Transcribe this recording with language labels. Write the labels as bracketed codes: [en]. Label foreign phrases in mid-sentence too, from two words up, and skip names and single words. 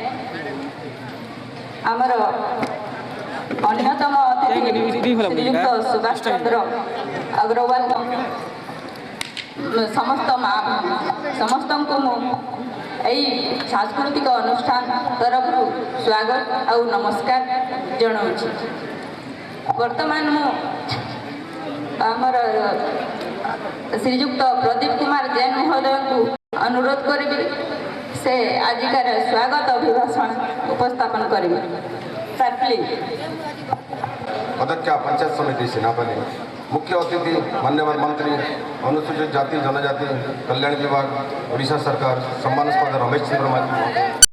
[or] ଆମର ଅନ୍ୟତମ ଅତିଥି ଶ୍ରୀଯୁକ୍ତ ସୁଭାଷ ଚନ୍ଦ୍ର ଅଗ୍ରୱାଲ, ସମସ୍ତଙ୍କୁ ମୁଁ ଏହି ସାଂସ୍କୃତିକ ଅନୁଷ୍ଠାନ ତରଫରୁ ସ୍ୱାଗତ ଆଉ ନମସ୍କାର ଜଣାଉଛି। ବର୍ତ୍ତମାନ ମୁଁ ଆମର ଶ୍ରୀଯୁକ୍ତ ପ୍ରଦୀପ କୁମାର ଜୈନ ମହୋଦୟଙ୍କୁ ଅନୁରୋଧ କରିବି ସେ ଆଜିକାର ସ୍ୱାଗତ ଅଭିଭାଷଣ ଉପସ୍ଥାପନ କରିବେ। [en] sir please. [or] ଅଧ୍ୟକ୍ଷ ପଞ୍ଚାୟତ ସମିତି ସିନାପାଲି, ମୁଖ୍ୟ ଅତିଥି ମାନ୍ୟବର ମନ୍ତ୍ରୀ ଅନୁସୂଚିତ ଜାତି ଜନଜାତି କଲ୍ୟାଣ ବିଭାଗ ଓଡ଼ିଶା ସରକାର ସମ୍ମାନାସ୍ପଦ ରମେଶ ଚନ୍ଦ୍ର ମାଝୀ ମହୋଦୟ,